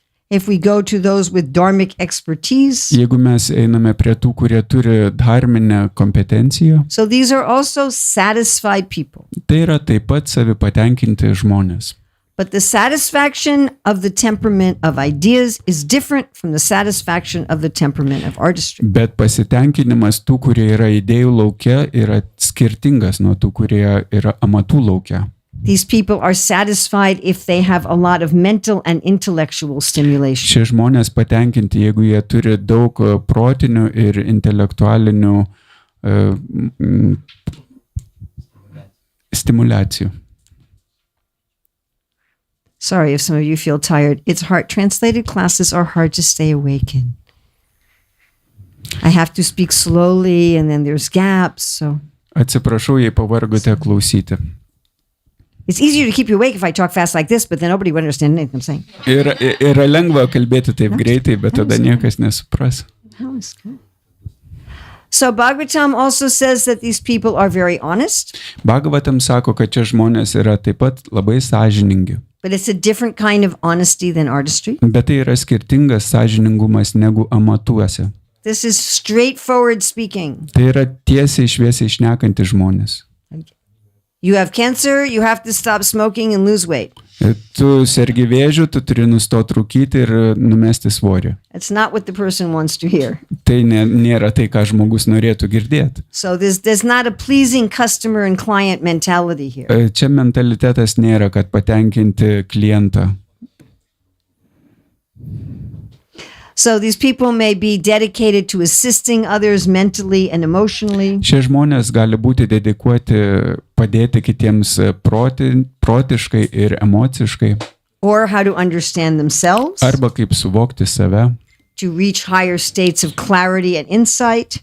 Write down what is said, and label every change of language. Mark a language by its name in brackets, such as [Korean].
[English] If we go to those with dharmic expertise. [Lithuanian] Jeigu mes einame prie tų, kurie turi dharminę kompetenciją. [English] So these are also satisfied people. [Lithuanian] Tai yra taip pat savipatenkinti žmonės. [English] But the satisfaction of the temperament of ideas is different from the satisfaction of the temperament of artistry. [Lithuanian] Bet pasitenkinimas tų, kurie yra idėjų lauke, yra skirtingas nuo tų, kurie yra amatų lauke. [English] These people are satisfied if they have a lot of mental and intellectual stimulation. [Lithuanian] Šie žmonės patenkinti, jeigu jie turi daug protinių ir intelektualinių stimulacijų. [English] Sorry if some of you feel tired. It's hard. Translated classes are hard to stay awake in. I have to speak slowly and then there's gaps. So [Lithuanian] Atsiprašau, jei pavargote klausyti. [English] it's easier to keep you awake if I talk fast like this, but then nobody would understand anything I'm saying. [Lithuanian] Yra lengva kalbėti taip greitai, bet tada niekas nesupras. [English] That was good. So Bhagavatam also says that these people are very honest. [Lithuanian] Bhagavatam sako, kad čia žmonės yra taip pat labai sąžiningi. [English] But it's a different kind of honesty than artistry. [Lithuanian] Bet tai yra skirtingas sąžiningumas negu amatuose. [English] This is straightforward speaking. [Lithuanian] Tai yra tiesiai šviesiai šnekanti žmonės. [English] You have cancer, you have to stop smoking and lose weight. [Lithuanian] Tu sergi vėžiu, tu turi nustoti rūkyti ir numesti svorį. [English] That's not what the person wants to hear. [Lithuanian] Tai nėra tai, ką žmogus norėtų girdėti. [English] So there's not a pleasing customer and client mentality here. [Lithuanian] Čia mentalitetas nėra, kad patenkinti klientą. [English] So these people may be dedicated to assisting others mentally and emotionally. [Lithuanian] Šie žmonės gali būti dedikuoti padėti kitiems protiškai ir emociškai. [English] Or how to understand themselves. [Lithuanian] Arba kaip suvokti save. [English] To reach higher states of clarity and insight.